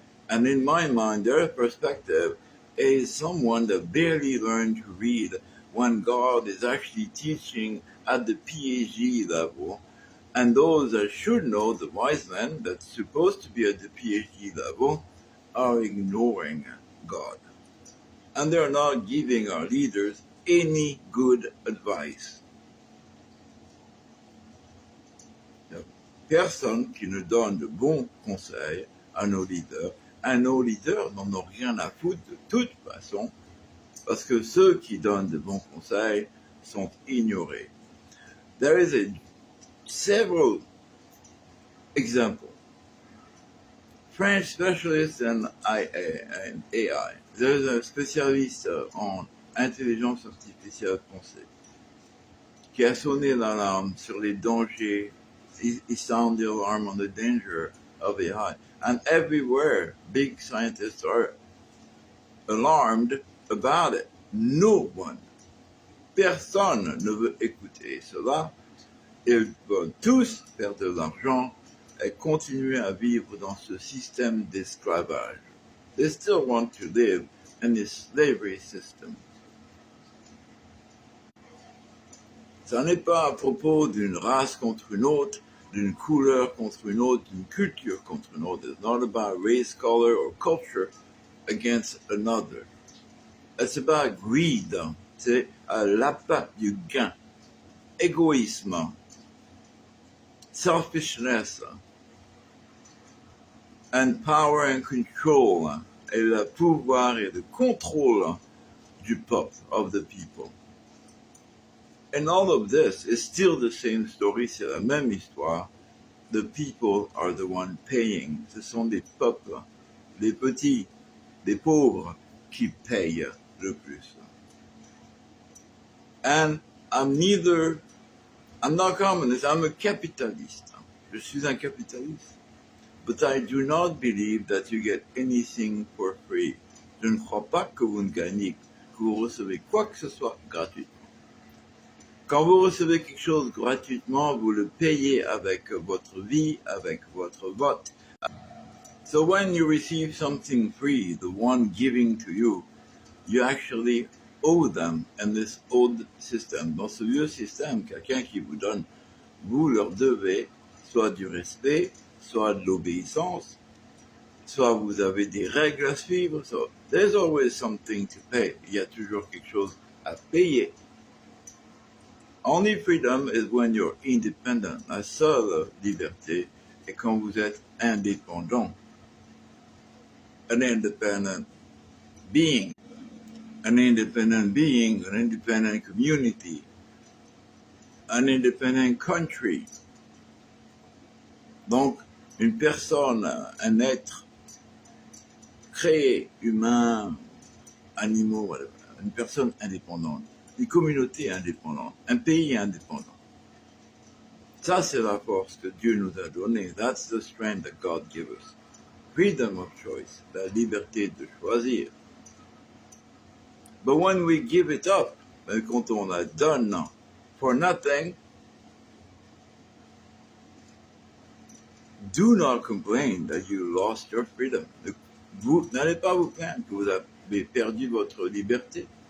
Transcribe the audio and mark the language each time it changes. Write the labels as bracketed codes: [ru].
[en] And in my mind, their perspective is someone that barely learned to read when God is actually teaching at the PhD level. And those that should know, the wise men that's supposed to be at the PhD level, are ignoring God. And they're not giving our leaders any good advice. [fr] Personne qui ne donne de bons conseils à nos leaders. Et nos leaders n'en ont rien à foutre de toute façon, parce que ceux qui donnent de bons conseils sont ignorés. [en] There is several examples. French specialist in AI. There's a [fr] spécialiste en intelligence artificielle français qui a sonné l'alarme sur les dangers. [en] He sounded the alarm on the danger of AI. And everywhere, big scientists are alarmed about it. No one, [fr] personne ne veut écouter cela. Ils veulent tous faire de l'argent et continuer à vivre dans ce système d'esclavage. [en] They still want to live in this slavery system. [fr] Ça n'est pas à propos d'une race contre une autre, d'une couleur contre une autre, d'une culture contre une autre. [en] It's not about race, color, or culture against another. It's about greed. [fr] C'est l'appât du gain, égoïsme, [en] selfishness, and power and control, [fr] et le pouvoir et le contrôle du peuple, [en] of the people. And all of this is still the same story, [fr] c'est la même histoire. [en] The people are the one paying. [fr] Ce sont des peuples, les petits, les pauvres, qui payent le plus. [en] And I'm not communist, I'm a capitalist. [fr] Je suis un capitaliste. [en] But I do not believe that you get anything for free. [fr] Je ne crois pas que vous ne gagnez, que vous recevez quoi que ce soit gratuitement. Quand vous recevez quelque chose gratuitement, vous le payez avec votre vie, avec votre vote. [en] So when you receive something free, the one giving to you, you actually owe them in this old system. [fr] Dans ce vieux système, quelqu'un qui vous donne, vous leur devez soit du respect, soit de l'obéissance, soit vous avez des règles à suivre. [en] So there's always something to pay. [fr] Il y a toujours quelque chose à payer. [en] Only freedom is when you're independent. [fr] La seule liberté est quand vous êtes indépendant. [en] An independent being. An independent being, an independent community, an independent country. [fr] Donc, une personne, un être créé, humain, animaux, whatever, une personne indépendante, une communauté indépendante, un pays indépendant. Ça, c'est la force que Dieu nous a donnée. [en] That's the strength that God gives us. Freedom of choice, [fr] la liberté de choisir. [en] But when we give it up, [fr] quand on la donne [en] for nothing, do not complain that you lost your freedom. [fr] Vous n'allez pas vous plaindre que vous avez perdu votre liberté.